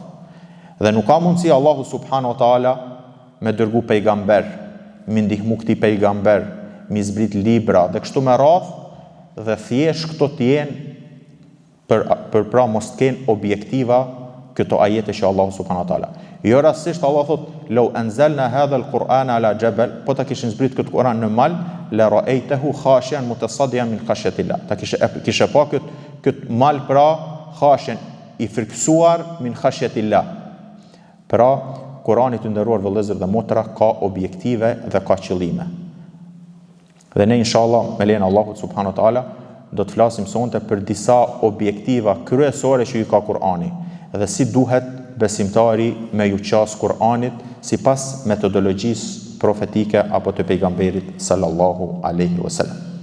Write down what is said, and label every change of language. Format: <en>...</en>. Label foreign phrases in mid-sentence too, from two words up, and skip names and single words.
<sq>Dhe nuk ka mundësi Allahu</sq> <ar>سبحانه وتعالى</ar> <sq>me dërgu pejgamber, me ndihmu këtij pejgamber, me zbrit libra dhe kështu me radhë, dhe thjesht këto të jenë për pra mos të kenë objektiva këto ajete që Allahu</sq> <ar>سبحانه وتعالى.</ar> <sq>Jo rastisht Allah thot:</sq> <ar>"لو أنزلنا هذا القرآن على جبل",</ar> <sq>po ta kishin zbrit këtë Kur'an në mal,</sq> <ar>لرأيته خاشعا متصدعا من خشية الله.</ar> <sq>Ta kishe pa këtë mal pra khashian, i frikësuar</sq> <ar>من خشية الله.</ar> <sq>Pra Kurani të nderuar vëllezër dhe motra ka objektive dhe ka qëllime. Dhe ne inshallah me lejen e Allahut</sq> <ar>سبحانه وتعالى</ar> <sq>do të flasim sonte për disa objektiva kryesore që i ka Kurani dhe si duhet besimtari me ju qas Kur'anit sipas metodologjisë profetike apo të pejgamberit</sq> <ar>صلى الله عليه وسلم.</ar>